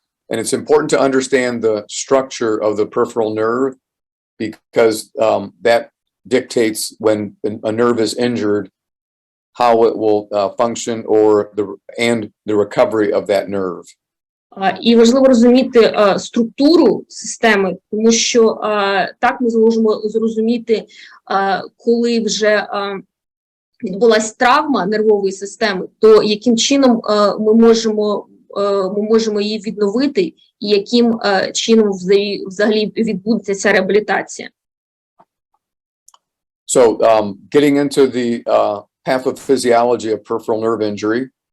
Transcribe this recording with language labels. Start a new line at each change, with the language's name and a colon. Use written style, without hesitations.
English: And it's important to understand the structure of the peripheral nerve because that dictates when a nerve is injured, how it will function and the recovery of that nerve.
Ukrainian: І важливо розуміти структуру системи, тому що так ми зможемо зрозуміти, коли вже відбулась травма нервової системи, то яким чином ми можемо її відновити, і яким чином взагалі відбудеться ця реабілітація.
English: So, getting into the pathophysiology of peripheral nerve injury.